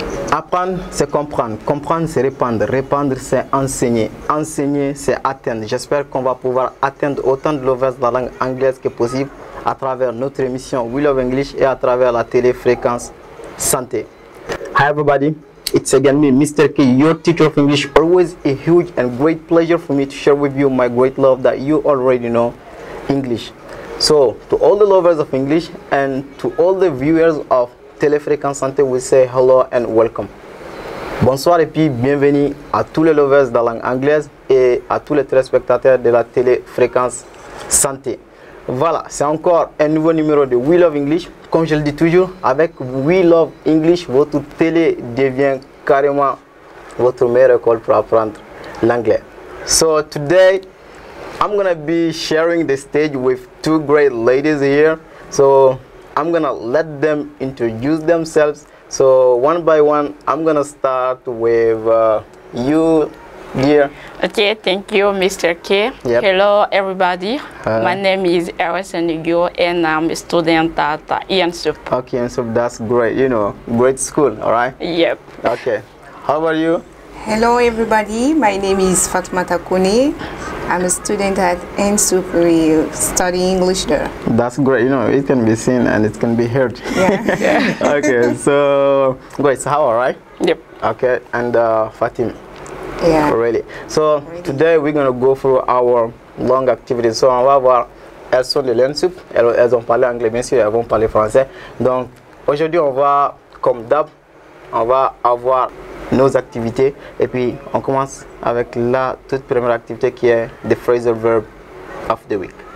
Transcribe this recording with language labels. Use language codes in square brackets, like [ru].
[fr] Apprendre, c'est comprendre. Comprendre, c'est répandre. Répandre, c'est enseigner. Enseigner, c'est atteindre. J'espère qu'on va pouvoir atteindre autant de lovers de la langue anglaise que possible à travers notre émission We Love English et à travers la télé-fréquence santé. [en] Hi everybody, it's again me, Mr. K, your teacher of English. Always a huge and great pleasure for me to share with you my great love that you already know, English. So, to all the lovers of English and to all the viewers of Télé-Fréquence Santé, we say hello and welcome. [fr] Bonsoir et puis bienvenue à tous les lovers de la langue anglaise et à tous les téléspectateurs de la Télé-Fréquence Santé. Voilà, c'est encore un nouveau numéro de We Love English. Comme je le dis toujours, avec We Love English, votre télé devient carrément votre meilleure école pour apprendre l'anglais. [en] So today, I'm gonna be sharing the stage with two great ladies here. So I'm gonna let them introduce themselves. So one by one, I'm gonna start with you, dear. Okay, thank you, Mr. K. Yep. Hello, everybody. My name is Erison Nigio, and I'm a student at IANSUP. Okay, and so that's great. You know, great school, all right? Yep. Okay. How about you? Hello everybody, my name is Fatmata Koune. I'm a student at IANSUP studying English there. That's great. You know, it can be seen and it can be heard. Yeah. Okay, so great. So how, all right? Yep. Okay, and Fatim. Yeah. Really. So today we're gonna go through our long activity. [fr] So on va voir, elles sont de l'IANSUP, elles ont parlé anglais, bien sûr, elles vont parler français. Donc aujourd'hui on va, comme d'hab, on va avoir nos activités et puis on commence avec la toute première activité qui est [en] the phrasal verb of the week.